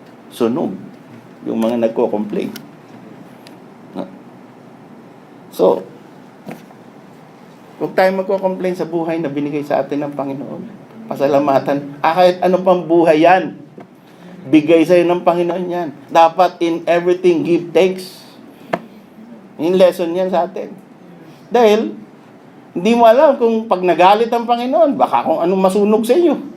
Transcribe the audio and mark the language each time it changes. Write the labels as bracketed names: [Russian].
[Filipino] Sunog. Yung mga nagko-complain. So, huwag tayo magko-complain sa buhay na binigay sa atin ng Panginoon. Pasalamatan. Kahit ano pang buhay yan, bigay sa'yo ng Panginoon yan. Dapat [English] in everything give thanks. [Filipino] Yung lesson yan sa atin. Dahil, hindi mo alam kung pag nagalit ang Panginoon, baka kung anong masunog sa iyo.